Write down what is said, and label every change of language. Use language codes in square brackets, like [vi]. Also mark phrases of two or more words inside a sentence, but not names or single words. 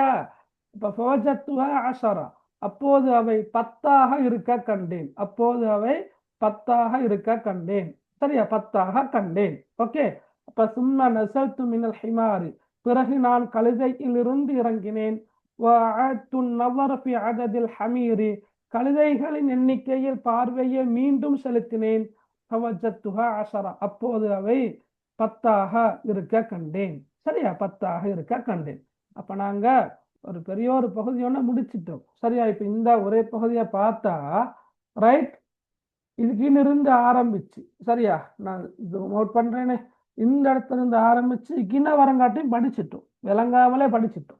[ta] இப்ப [ar] فوجدتها عشرة, [ta] அப்போது அவை 10ஆக இருக்க கண்டேன். அப்போது அவை 10ஆக இருக்க கண்டேன். சரியா? 10ஆக கண்டேன். ஓகே. அப்ப சும்ம [ar] نزلت من الحمار, [ta] பிறகு நான் கழுதையிலிருந்து இறங்கினேன். [ar] وَأَعَدْتُ النَّظَرَ فِي عَدَدِ الْحَمِيرِ [ta] கழுதைகளின் எண்ணிக்கையில் பார்வையை மீண்டும் செலுத்தினேன். فَوَجَدْتُهَا 10 அப்போது அவை 10ஆக இருக்க கண்டேன். சரியா, 10ஆக இருக்க கண்டேன். அப்ப நாங்க ஒரு பெரிய ஒரு பகுதியோட முடிச்சிட்டோம். சரியா, இப்ப இந்த ஒரே பகுதியை பார்த்தா ரைட், இதுக்கினிருந்து ஆரம்பிச்சு, சரியா, நான் இது நோட் பண்றேனே, இந்த இடத்துல இருந்து ஆரம்பிச்சு இக்கின வரங்காட்டையும் படிச்சிட்டோம், விளங்காமலே படிச்சிட்டோம்.